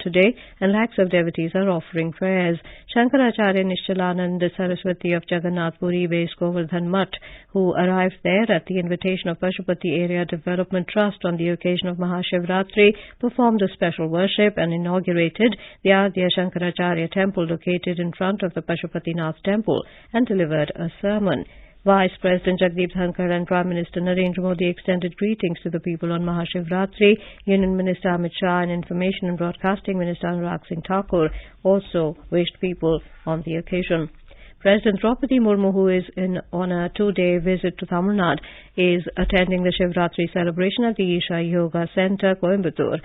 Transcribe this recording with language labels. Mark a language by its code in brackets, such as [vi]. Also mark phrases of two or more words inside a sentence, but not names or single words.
[en] today and lakhs of devotees are offering prayers. Shankaracharya Nishchalanand Saraswati of Jagannath Puri-based Govardhan Mutt, who arrived there at the invitation of Pashupati Area Development Trust on the occasion of Mahashivratri, performed a special worship and inaugurated the Adya Shankaracharya temple located in front of the Pashupatinath temple and delivered a sermon. Vice President Jagdeep Dhankar and Prime Minister Narendra Modi extended greetings to the people on Mahashivratri. Union Minister Amit Shah and Information and Broadcasting Minister Anurag Singh Thakur also wished people on the occasion. President Draupadi Murmu, who is on a 2-day visit to Tamil Nadu, is attending the Shivratri celebration at the Isha Yoga Center, Coimbatore.